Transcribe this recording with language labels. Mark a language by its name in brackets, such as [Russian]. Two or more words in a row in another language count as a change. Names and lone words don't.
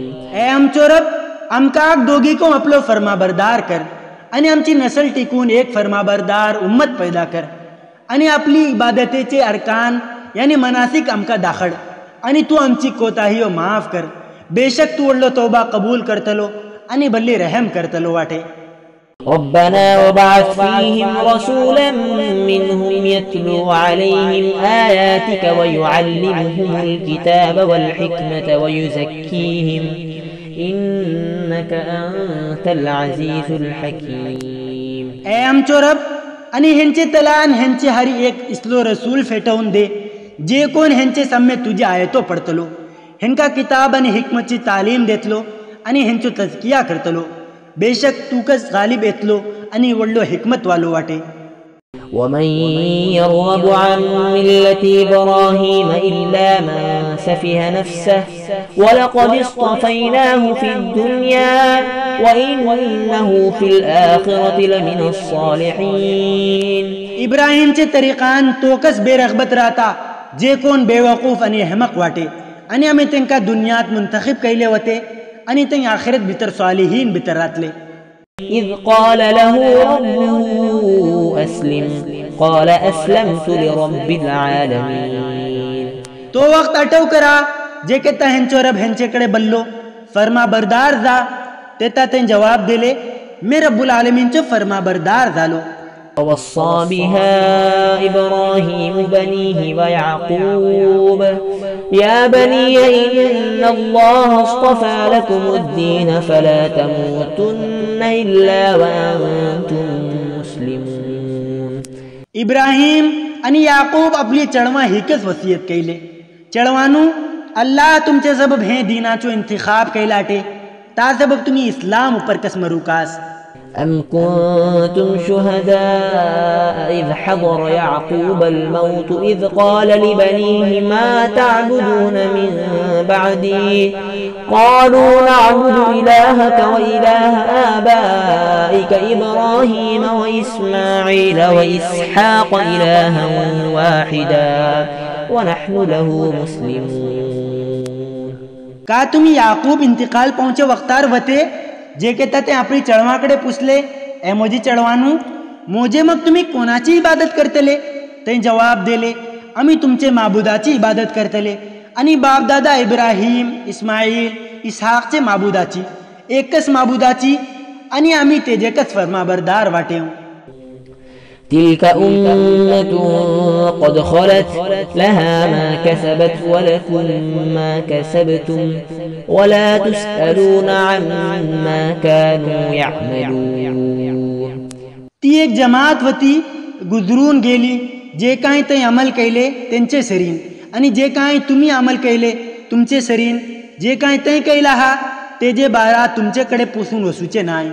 [Konkani] ए आमचो रब, आमकां दोगीको आपलो फर्माबरदार कर आणि आमची नसल टिकून एक फर्माबरदार उम्मत पैदा कर आणि आपली इबादतेचे अरकान यानी मनासिक आमकां दाखड आणि तू आमची कोताहियो माफ कर. बेशक तू व्हडलो तौबा कबूल करतलो आणि बल्ली रहम करतलो वाटे. [Arabic] ربنا وبعث فيهم رسولا منهم يتلو عليهم آياتك ويعلمهم الكتاب والحكمة ويزكيهم إنك أنت العزيز الحكيم. [Konkani] ए आमचो रब, आणि हेंचे तलान हेंचे हरी एक इसलो रसूल फेटवून दे जे कोण हेंचे साम्य तुझे आयतो पडतलो, हेंका किताब आणि हिकमतची तालीम देतलो आणि हेंचो तजकिया करतलो. बेशक तूकच गालिब येतलो आणि वडलो हिकमत वालो वाटे. [Arabic] ومن يرغب عن ملة إبراهيم إلا من سفه نفسه ولقد اصطفيناه في الدنيا وإنه في الآخرة لمن الصالحين. [Konkani] इब्राहिमचे तरीकान तोकच बेरगबत राहता जे कोण बेवकूफ आणि हेमक वाटे आणि आम्ही त्यांका दुनियात मुंतखब कैले होते आणि ते आखिरत भितर सालिहीन भितर रातले. [Arabic] إذ قال له ربه أسلم قال أسلمت لرب العالمين. [Konkani] तो वक्त अटव करा जे के हेंचो रब हेंचेकडे बल्लो फर्मा बरदार जा, तेता ते जवाब दिले मी रब्बुल आलमीनचो फर्मा बरदार झालो. [Arabic] ووصى بها إبراهيم بنيه ويعقوب يا بني إن الله اصطفى لكم الدين فلا تموتن إلا وأنتم مسلمون. [Konkani] इब्राहिम आणि याकूब आपली चळवा हिकच वसियत कैले. चळवानू अल्लाह तुमचे सबब हे दीनाचो इंतिखाब कैलाटे ता सबब तुम्ही इस्लाम उपर कस मरुकास. [Arabic] أم كنتم شهداء إذ حضر يعقوب الموت إذ قال لبنيه ما تعبدون من بعدي قالوا نعبد إلهك وإله آبائك إبراهيم وإسماعيل وإسحاق إلها واحدا ونحن له مسلمون. [Konkani] का तुम्ही याकूब इंतिकाल पहुंचे वक्तार वते जे के ते आपली चळवाकडे पुसले ए मोजी चळवानू मोजे मग तुम्ही कोणाची इबादत करतले. ते जवाब दिले आम्ही तुमचे माबुदाची इबादत करतले आणि बापदादा इब्राहिम इस्माईल इसहाकचे माबुदाची एकच माबुदाची आणि आम्ही तेजेकच फर्माबरदार वाटेव. [Arabic] تلك أمة قد خلت لها ما كسبت ولكم ما كسبتم ولا تسألون عما كانوا يعملون. [Konkani] ती एक जमात वती गुजरून गेली जे काही ते अमल कैले त्यांचे सरीन आणि जे काही तुम्ही अमल कैले तुमचे सरीन जे काही ते कैला हा ते जे बारा तुमच्याकडे पुसून वसूचे नाही.